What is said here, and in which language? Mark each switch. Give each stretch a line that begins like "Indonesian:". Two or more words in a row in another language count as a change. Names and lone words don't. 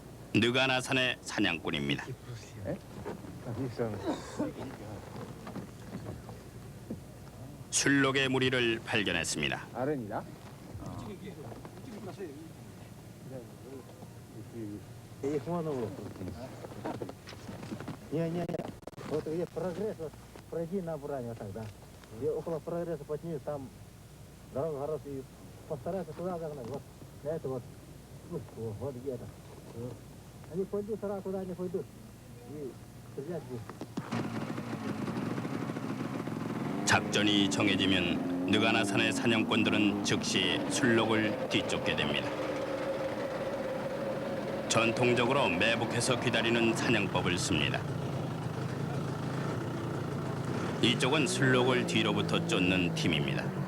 Korean: 느가나산의 사냥꾼입니다. 술록의 무리를 발견했습니다. 아른이다.
Russian: Их много было. Не. Вот где прогресс, вот пройди на Буране вот так, да. И около прогресса подними, там дорога хорошая, и постарайся туда загнать, вот на это вот, вот где-то. Вот. Они пойдут, сразу туда не пойдут. И стрелять будут.
Korean: 작전이 정해지면 느가나산의 사냥꾼들은 즉시 술록을 뒤쫓게 됩니다. 전통적으로 매복해서 기다리는 사냥법을 씁니다. 이쪽은 술록을 뒤로부터 쫓는 팀입니다.